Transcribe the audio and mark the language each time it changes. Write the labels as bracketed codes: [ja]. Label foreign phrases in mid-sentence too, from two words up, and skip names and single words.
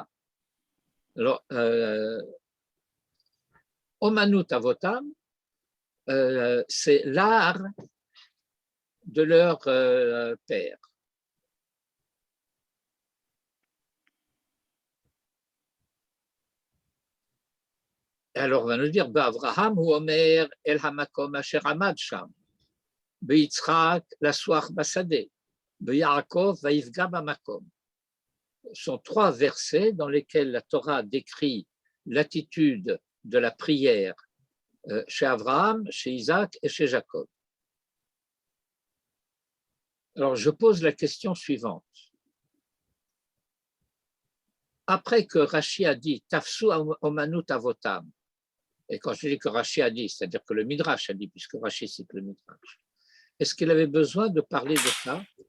[fr] Alors, [he] אומנות אבותם, [fr] c'est l'art de leur père. Et alors, on va nous dire, Abraham ou [he] אומר אל המקום אשר עמד שם, יצחק לשוח בשדה, יעקב ויפגע במקום. [fr] Ce sont trois versets dans lesquels la Torah décrit l'attitude de la prière chez Abraham, chez Isaac et chez Jacob. Alors, je pose la question suivante. Après que Rashi a dit [he] תפסו אומנות אבותם, [fr] et quand je dis que Rashi a dit, c'est-à-dire que le Midrash a dit, puisque Rashi cite le Midrash, est-ce qu'il avait besoin de parler de ça?